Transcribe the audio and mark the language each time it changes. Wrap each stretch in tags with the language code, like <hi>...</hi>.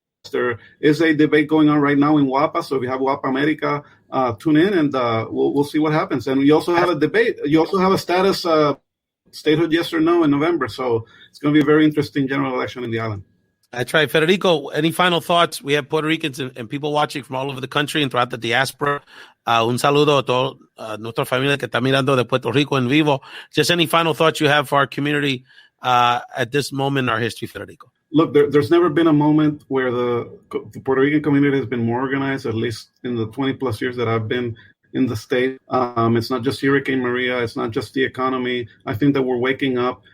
<en>There is a debate going on right now in WAPA, so if you have WAPA America, tune in and we'll see what happens. And we also have a debate. You also have a status statehood yes or no in November, so it's going to be a very interesting general election in the island. That's right. Federico, any final thoughts? We have Puerto Ricans and people watching from all over the country and throughout the diaspora.</en> <es>Un saludo a toda nuestra familia que está mirando de Puerto Rico en vivo.</es> <en>Just any final thoughts you have for our community at this moment in our history, Federico? Look, there's never been a moment where the Puerto Rican community has been more organized, at least in the 20-plus years that I've been in the state. It's not just Hurricane Maria. It's not just the economy. I think that we're waking up.</en>